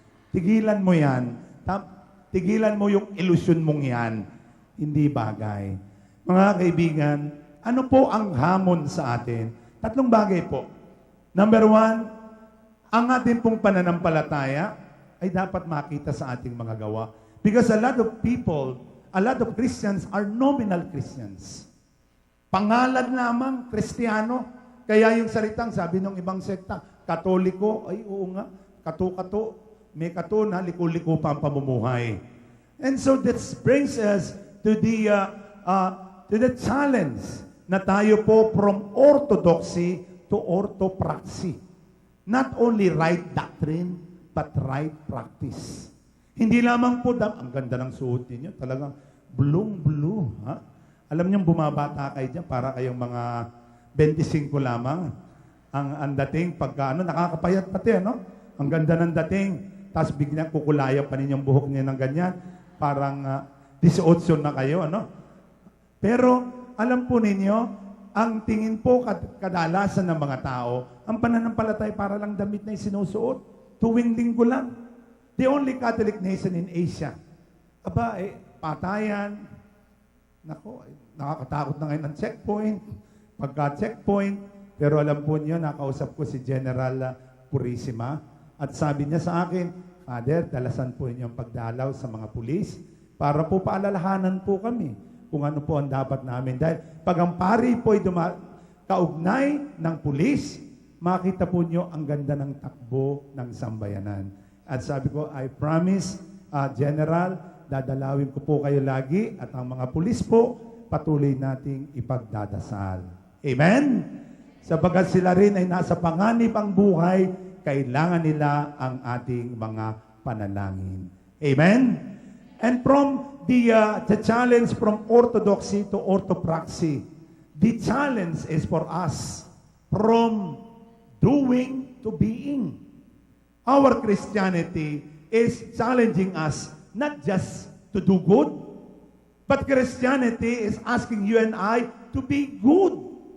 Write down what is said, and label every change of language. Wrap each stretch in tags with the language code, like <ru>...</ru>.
<tl>Tigilan mo yan. Tigilan mo yung ilusyon mong yan. Hindi bagay. Mga kaibigan, ano po ang hamon sa atin? 3 bagay po. Number 1, ang ating pong pananampalataya ay dapat makita sa ating mga gawa.</tl> <en>Because a lot of people, a lot of Christians are nominal Christians.</en> <tl>Pangalan lamang, Kristiyano. Kaya yung salitang, sabi ng ibang sekta, Katoliko, ay oo nga, kato-kato, may kato na liko-liko pa ang pamumuhay.</tl> <en>And so that brings us to the challenge</en> <tl>na tayo po</tl> <en>from orthodoxy to orthopraxy. Not only right doctrine, but right practice.</en> <tl>Hindi lamang po, ang ganda ng suot ninyo, talagang blue. Ha? Alam niyo, bumabata kayo dyan, para kayong mga 25 lamang. Ang dating, pagka nakakapayat pati, ano? Ang ganda ng dating, tapos biglang kukulaya pa ninyong buhok niya ng ganyan, parang 18 na kayo, ano? Pero, alam po ninyo, ang tingin po kadalasan ng mga tao, ang pananampalatay para lang damit na isinusuot, tuwing linggo lang.</tl> <en>The only Catholic nation in Asia.</en> <tl>Aba, patayan. Nako, nakakatakot na ngayon ng checkpoint. Pagka-checkpoint. Pero alam po niyo, nakausap ko si General Purisima. At sabi niya sa akin, Father, dalasan po inyong pagdalaw sa mga pulis para po paalalahanan po kami kung ano po ang dapat namin. Dahil pag ang pari po ay kaugnay ng pulis, makita po niyo ang ganda ng takbo ng sambayanan. At sabi ko,</tl> <en>I promise,</en> <tl>General, dadalawin ko po kayo lagi at ang mga pulis po, patuloy nating ipagdadasal. Amen? Sabagat sila rin ay nasa panganib ang buhay, kailangan nila ang ating mga panalangin. Amen?</tl> <en>And from the challenge from orthodoxy to orthopraxy, the challenge is for us from doing to being. Our Christianity is challenging us not just to do good, but Christianity is asking you and I to be good.</en>